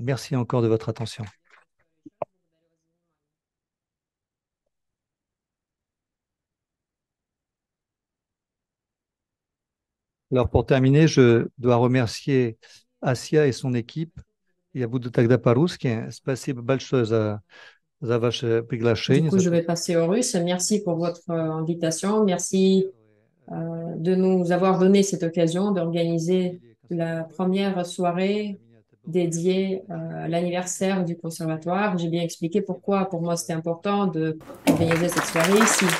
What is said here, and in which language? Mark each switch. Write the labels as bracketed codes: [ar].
[fr] Merci encore de votre attention. Alors pour terminer, je dois remercier Asia et son équipe. [ru] Я буду тогда по-русски. Спасибо большое за ваше [fr] Du [ru] приглашение. [fr] coup, je vais passer au russe. Merci pour votre invitation. Merci de nous avoir donné cette occasion d'organiser la première soirée dédiée à l'anniversaire du conservatoire. J'ai bien expliqué pourquoi pour moi c'était important d'organiser cette soirée ici.